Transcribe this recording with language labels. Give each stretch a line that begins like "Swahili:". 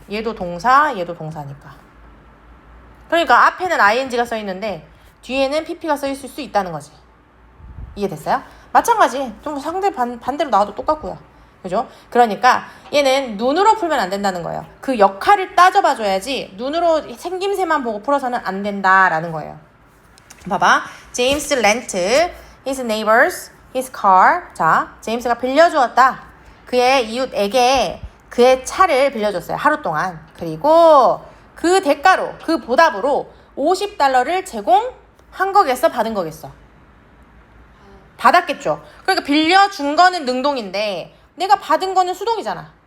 Korean: 얘도 동사, 얘도 동사니까. 그러니까 앞에는 ing가 써있는데 뒤에는 pp가 써있을 수 있다는 거지. 이해됐어요? 마찬가지. 좀 상대 반대로 나와도 똑같고요. 그죠? 그러니까 얘는 눈으로 풀면 안 된다는 거예요. 그 역할을 따져봐 줘야지 눈으로 생김새만 보고 풀어서는 안 된다라는 거예요. 봐봐.
English: James lent his neighbors his car.
Korean: 자, 제임스가 빌려주었다. 그의 이웃에게 그의 차를 빌려줬어요. 하루 동안. 그리고 그 대가로, 그 보답으로 $50를 제공한 거겠어? 받은 거겠어? 받았겠죠. 그러니까 빌려준 거는 능동인데 내가 받은 거는 수동이잖아.